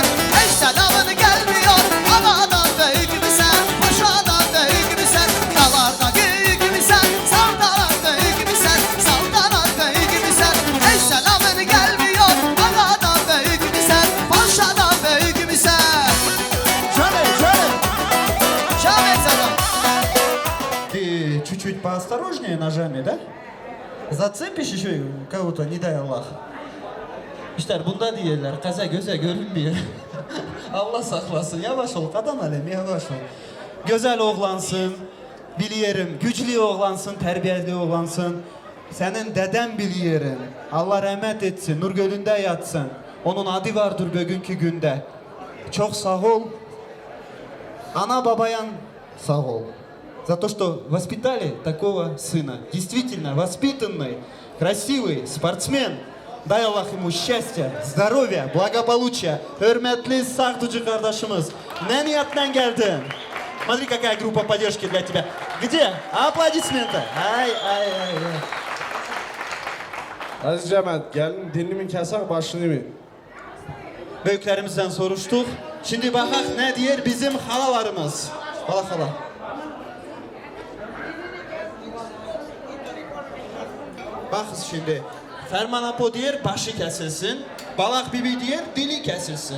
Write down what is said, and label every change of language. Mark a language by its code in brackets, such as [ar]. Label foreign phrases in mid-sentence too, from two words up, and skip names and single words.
[tr] Eşte damını gelmiyor, havadan döyük mü sen, boşadan döyük mü sen? Dağlarda geyik mi sen, saldana döyük mü sen, saldana döyük mü sen? Eşte damını gelmiyor, havadan döyük mü sen, boşadan döyük mü sen? Şöyle, şöyle. Şöyle sana. [ru] Ты чуть-чуть поосторожнее ножами, да? Zацепишь еще кого-то, не дай Allah. [tr] İşte bunda diyorlar, kaza göze görünmüyor. Allah saklasın, yavaş ol, kadan alem, yavaş ol. Güzel oğlansın, biliyorum, güçlü oğlansın, terbiyeli oğlansın. Senin deden biliyorum, Allah rahmet etsin, nur gölünde yatsın. Onun adı vardır bugünkü günde. Çok sağ ol. Ana babayan sağ ol. [ru] За то, что воспитали такого сына. Действительно воспитанный, красивый спортсмен. Дай Аллах ему счастья, здоровья, благополучия. [tr] Hürmetli Sağducu kardeşimiz. Ne niyetle geldin? [ru] Смотри, какая группа поддержки для тебя. Где? Аплодисменты. Ay ay ay. [tr] Aziz cemaat, gelin dilini mi kesek, başını mı? Büyüklerimizden soruştuk. Şimdi bakak ne diyor bizim halalarımız. Hala hala. Bakız şimdi. Ferman Apo diyor başı kesilsin. Balak Bibi diyor dili kesilsin.